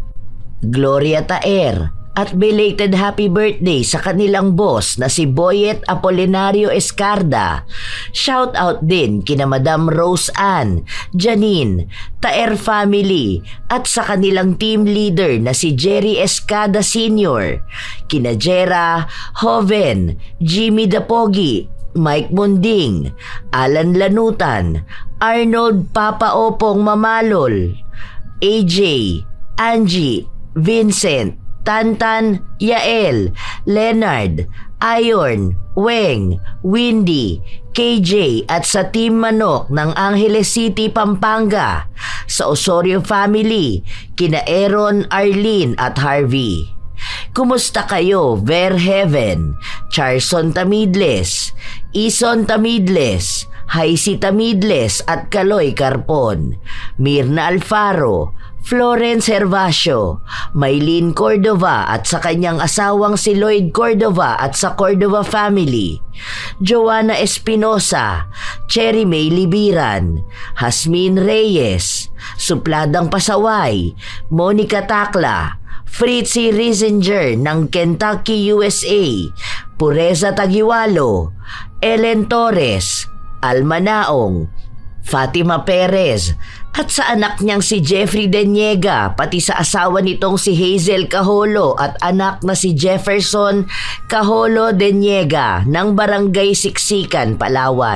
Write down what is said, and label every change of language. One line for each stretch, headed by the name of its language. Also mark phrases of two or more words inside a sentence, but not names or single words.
Filipino: Gloria Taer at belated happy birthday sa kanilang boss na si Boyet Apolinario Escarda. Shout out din kina Madam Rose Ann, Janine, Taer family at sa kanilang team leader na si Jerry Escada Sr., kina Jera, Hoven, Jimmy Dapogi, Mike Munding, Alan Lanutan, Arnold Papa Opong Mamalol, AJ, Angie, Vincent, Tantan, Yael, Leonard, Ayon, Weng, Windy, KJ at sa Team Manok ng Angeles City, Pampanga, sa Osorio family, kina Aaron, Arlene at Harvey. Kumusta kayo, Ver Heaven, Charson Tamidles, Ison Tamidles, Haisi Tamidles at Kaloy Carpon, Mirna Alfaro, Florence Hervasio, Maylene Cordova at sa kanyang asawang si Lloyd Cordova at sa Cordova family, Joanna Espinosa, Cherry May Libiran, Hasmin Reyes, Supladang Pasaway, Monica Takla, Fritzy Riesinger ng Kentucky, USA, Pureza Tagiwalo, Ellen Torres, Alma Naong, Fatima Perez, at sa anak niyang si Jeffrey Deniega, pati sa asawa nitong si Hazel Caholo at anak na si Jefferson Caholo Deniega ng Barangay Siksikan, Palawan.